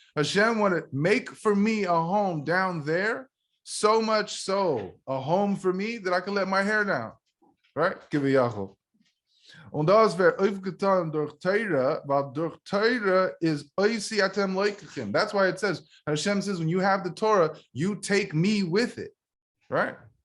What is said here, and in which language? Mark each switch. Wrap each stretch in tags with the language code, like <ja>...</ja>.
<en>Hashem wanted, make for me a home down there, so much so, a home for me that I can let my hair down. Right?</en> <yi>Und das wird aufgetan durch Torah, weil durch Torah is</yi> <he>oisi atem leikachim.</he> <en>That's why it says, Hashem says, when you have the Torah, you take me with it. Right?</en>